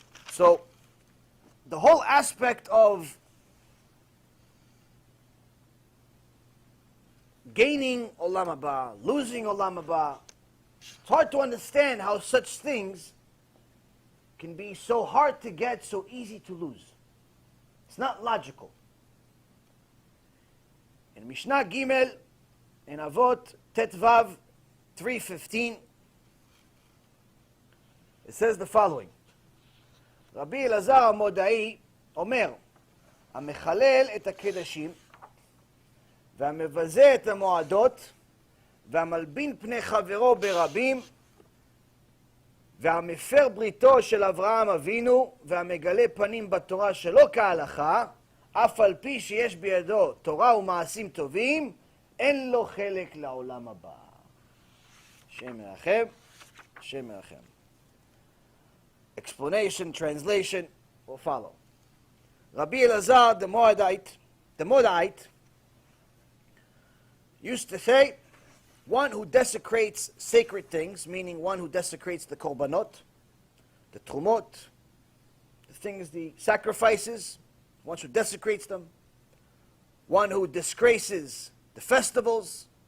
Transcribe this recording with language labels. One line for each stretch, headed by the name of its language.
English: So, the whole aspect of gaining olam haba, losing olam haba, it's hard to understand how such things can be so hard to get, so easy to lose. It's not logical. In Mishnah Gimel, in Avot Tetvav 3:15, it says the following.
Hebrew: Rabbi Elazar Modai Omer, המחלל את הקדשים, והמבזה את המועדות, והמלבין פני חברו ברבים, והמפר בריתו של אברהם אבינו, והמגלה פנים בתורה שלא כהלכה, אף על פי שיש בידו תורה ומעשים טובים, אין לו חלק לעולם הבא. השם מרחם, השם מרחם.
English: Explanation, translation will follow. Rabbi Elazar, the Moabite, used to say, one who desecrates sacred things, meaning one who desecrates the korbanot, the trumot, the things, the sacrifices, one who desecrates them, one who disgraces the festivals.